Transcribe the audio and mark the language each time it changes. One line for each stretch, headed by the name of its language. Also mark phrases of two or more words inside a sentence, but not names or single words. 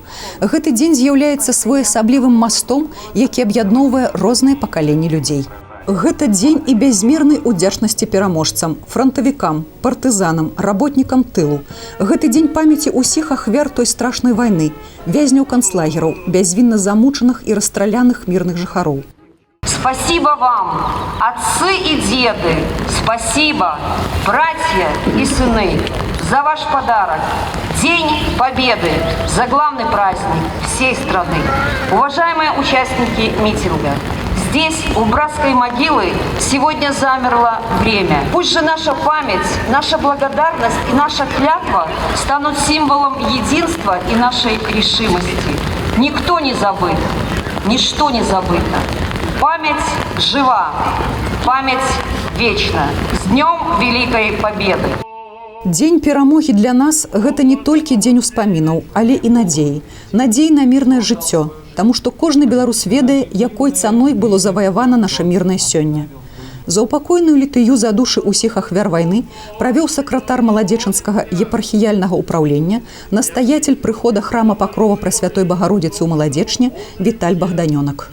Belarusian: Гэты дзень з'яўляецца своеасаблівым мастом, які аб'ядноўвае розныя пакаленні людзей. Гэта дзень і бязмернай удзячнасці пераможцам, франтавікам, партызанам, работнікам тылу. Гэты дзень памяці ўсіх ахвяр той страшнай вайны, вязняў канцлагераў, бязвінна замучаных і расстраляных мірных жыхароў.
Russian: Спасибо вам, отцы и деды, спасибо, братья и сыны, за ваш подарок. День Победы, заглавный праздник всей страны. Уважаемые участники митинга, здесь, у братской могилы, сегодня замерло время. Пусть же наша память, наша благодарность и наша клятва станут символом единства и нашей решимости. Никто не забыт, ничто не забыто. Память жива, память вечна. С Днем Великой Победы!
Belarusian: Дзень перамогі для нас – гэта не толькі дзень успамінаў, але і надзеі. Надзеі на мірнае жыццё, таму што кожны беларус ведае, якой цаной было заваявана наша мірнае сёння. Заупакойную літыю за душы ўсіх ахвяр вайны правёў сакратар маладзечанскага епархіяльнага ўпраўлення, настаятель прыхода храма Пакрова Прасвятой Багародзіцы ў Маладзечне Віталь Богданёнак.